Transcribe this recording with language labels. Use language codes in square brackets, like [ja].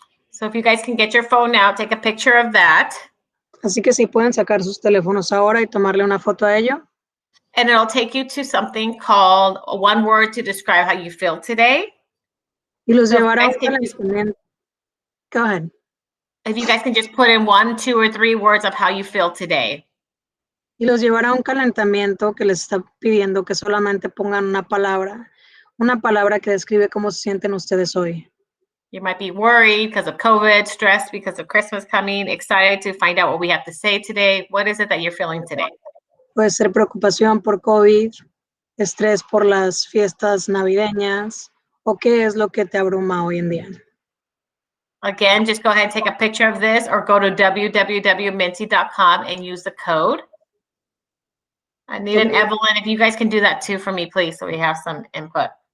[en] So if you guys can get your phone now, take a picture of that. [es] Así que si pueden sacar sus teléfonos ahora y tomarle una foto a ello. [en] And it'll take you to something called one word to describe how you feel today. [es] Y los llevará a un calentamiento. [en] Go ahead. If you guys can just put in 1, 2, or 3 words of how you feel today. [es] Y los llevará a un calentamiento que les está pidiendo que solamente pongan una palabra que describe cómo se sienten ustedes hoy. [en] You might be worried because of COVID, stressed because of Christmas coming, excited to find out what we have to say today. What is it that you're feeling today? [es] Puede ser preocupación por COVID, estrés por las fiestas navideñas, o qué es lo que te abruma hoy en día. [en] Again, just go ahead and take a picture of this or go to www.minty.com and use the code. Anita and Evelyn, if you guys can do that too for me, please, so we have some input.